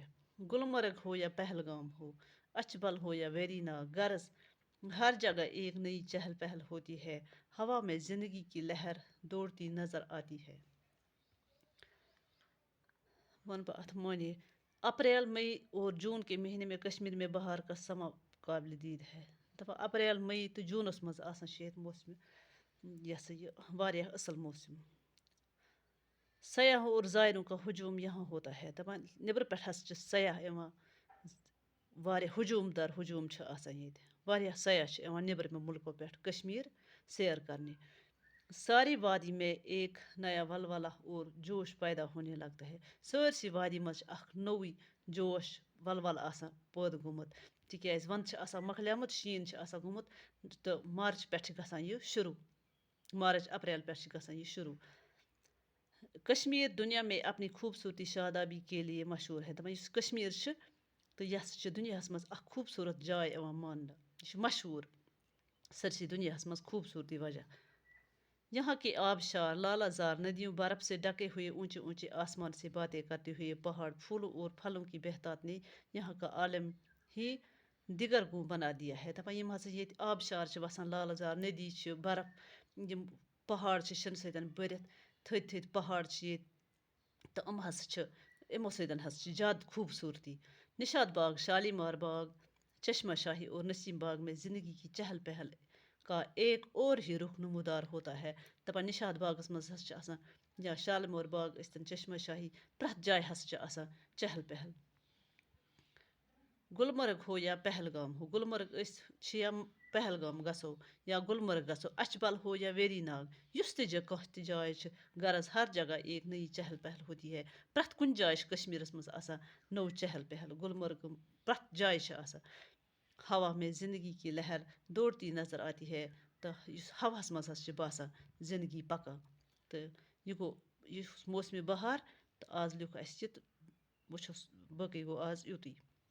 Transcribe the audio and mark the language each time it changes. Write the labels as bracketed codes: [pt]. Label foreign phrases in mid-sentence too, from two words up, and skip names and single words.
[ur] گلمرگ ہو یا پہلگام ہو، اچھبل ہو یا ویری ناگ، غرض ہر جگہ ایک نئی چہل پہل ہوتی ہے۔ ہوا میں زندگی کی لہر دوڑتی نظر آتی ہے۔ معنی اپریل، مئی اور جون کے مہینے میں کشمیر میں بہار کا سما قابل دید ہے۔ [ks] اپریل، مئی تو جونس مز آسان ییٚتہِ موسم یہ واریاہ اصل موسم۔ [ur] سیاحوں اور زائروں کا ہجوم یہاں ہوتا ہے۔ [ks] دپان نبر پٮ۪ٹھ ہسا چھِ سیاح یِوان، واریاہ ہجوم در ہجوم چھِ آسان ییٚتہِ۔ واریاہ سیاح چھِ یِوان نیبرِمو ملکو پٮ۪ٹھ کشمیر [ur] سیر کرنے۔ ساری وادی میں ایک نیا ولولہ اور جوش پیدا ہونے لگتا ہے۔ [ks] سٲرسٕے وادی منٛز چھِ اکھ نوٚوٕے جوش ولولہ آسان پٲدٕ گوٚمُت، تِکیٛازِ ونٛدٕ چھُ آسان مۄکلیومُت، شیٖن چھُ آسان گوٚمُت تہٕ مارچ پٮ۪ٹھ چھُ گژھان یہِ شروع۔ مارچ اپریل پٮ۪ٹھ چھُ گژھان یہِ شروع۔ [ur] کشمیر دنیا میں اپنی خوبصورتی شادابی کے لیے مشہور ہے۔ [ks] دپان یُس کشمیر چھُ تہٕ یہِ ہسا چھُ دُنیاہس منٛز اکھ خوبصوٗرت جاے یِوان ماننہٕ۔ یہِ چھُ مشہوٗر سٲرسٕے دُنیاہس منٛز خوبصورتی وجہ۔ [ur] یہاں کے آبشار، لالہ زار ندیوں، برف سے ڈھکے ہوئے اونچے اونچے آسمان سے باتیں کرتے ہوئے پہاڑ، پھولوں اور پھلوں کی بہتات نے یہاں کا عالم ہی دگرگوں بنا دیا ہے۔ [ks] دپان یِم ہسا ییٚتہِ آبشار چھِ وسان، لالہ زار ندی چھِ، برف، یِم پہاڑ چھِ شِنہٕ سۭتۍ بٔرِتھ، تھٔدۍ تھٔدۍ پہاڑ چھِ ییٚتہِ تہٕ یِم ہسا چھِ، یِمو سۭتۍ ہسا چھِ زیادٕ خوبصورتی۔ [ur] نشاد باغ، شالیمار باغ، چشمہ شاہی اور نسیم باغ میں زندگی کی چہل پہل کا ایک اور ہی رخ نمودار ہوتا ہے۔ [ks] دپان نشاد باغس منٛز ہسا چھِ آسان، یا شالیمار باغ ٲسۍتن، چشمہ شاہی، پرٛٮ۪تھ جایہِ ہسا چھِ آسان چہل پہل۔ [ur] گلمرگ ہو یا پہلگام ہو، [ks] گلمرگ أسۍ چھِ یا پہلگام گژھو یا گلمرگ گژھو، [ur] اچھبل ہو یا ویری ناگ، [ks] یُس تہِ کانٛہہ تہِ جاے چھِ، [ur] غرض ہر جگہ ایک نئی چہل پہل ہوتی ہے۔ [ks] پرٛٮ۪تھ کُنہِ جایہِ چھِ کشمیرس منٛز آسان نوٚو چہل پہل۔ گلمرگ پرٛٮ۪تھ جایہِ چھِ آسان۔ [ur] ہوا میں زندگی کی لہر دوڑتی نظر آتی ہے [ks] تہٕ یُس ہوہس منٛز ہسا چھِ باسان زندگی پکان۔ تہٕ یہِ گوٚو یُس موسمِ بہار، تہٕ آز لیوٚکھ اَسہِ یہِ تہٕ وٕچھو باقٕے گوٚو آز یُتُے۔